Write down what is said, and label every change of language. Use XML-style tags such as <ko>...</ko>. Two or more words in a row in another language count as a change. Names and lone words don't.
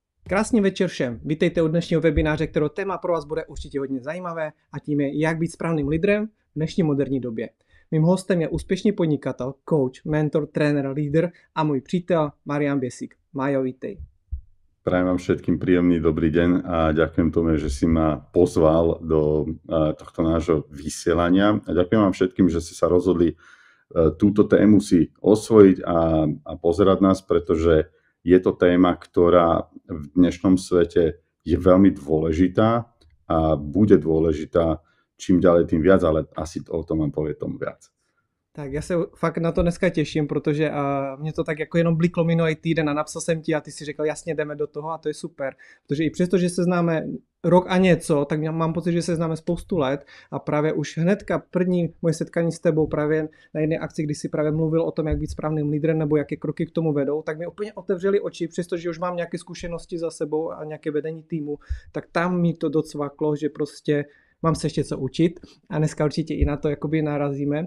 <cs>Krásný večer všem. Vítejte u dnešního webináře, kterého téma pro vás bude určitě hodně zajímavé a tím je, jak být správným lídrem v dnešní moderní době. Mým hostem je úspěšný podnikatel, coach, mentor, trenér, lídr a můj přítel Marián Biesik. Majo, vítej.</cs> <sk>Prajem vám všetkým príjemný dobrý deň a ďakujem Tome, že si ma pozval do tohto nášho vysielania. A ďakujem vám všetkým, že ste sa rozhodli túto tému si osvojiť a pozerať nás, pretože je to téma, ktorá v dnešnom svete je veľmi dôležitá a bude dôležitá čím ďalej, tým viac, ale asi o tom vám povie Tom viac.</sk> <cs>Tak já se fakt na to dneska těším, protože mě to tak jako jenom bliklo minulý týden a napsal jsem ti a ty si řekl, jasně jdeme do toho a to je super. Protože i přesto, že se známe rok a něco, tak mám pocit, že se známe spoustu let a právě už hnedka první moje setkání s tebou právě na jedné akci, kdy si právě mluvil o tom, jak být správným lídrem nebo jaké kroky k tomu vedou, tak mi úplně otevřeli oči, přestože už mám nějaké zkušenosti za sebou a nějaké vedení týmu, tak tam mi to docvaklo, že prostě mám se ještě co učit a dneska určitě i na to jakoby narazíme.</cs>